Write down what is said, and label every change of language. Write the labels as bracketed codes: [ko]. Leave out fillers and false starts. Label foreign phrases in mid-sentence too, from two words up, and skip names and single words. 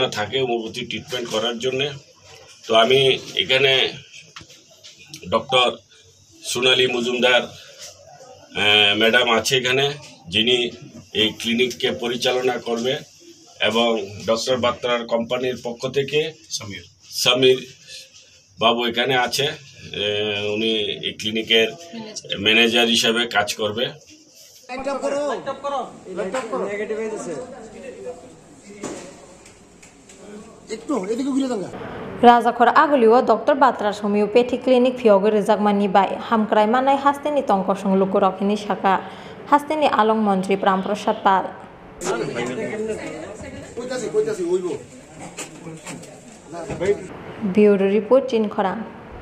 [bn] থাকে [en] homeopathy treatment [bn] করার জন্য তো আমি এখানে ডক্টর সোনালী মজুমদার ম্যাডাম আছে এখানে যিনি এই ক্লিনিককে পরিচালনা করবে এবং ডক্টর বাত্রার কোম্পানির পক্ষ থেকে সমীর বাবু এখানে আছে উনি এই ক্লিনিকের ম্যানেজার হিসেবে কাজ করবে [trp] Rwjakhar agoliwo Dr. Bhatra Homeopathy Clinic Phiyogwi Rwjakmani bai hamkrai manai hasteni tongkosong lukurokini saka hasteni along Mantri Ramprasad Pal [en] Bureau Report [trp] Chin Khorang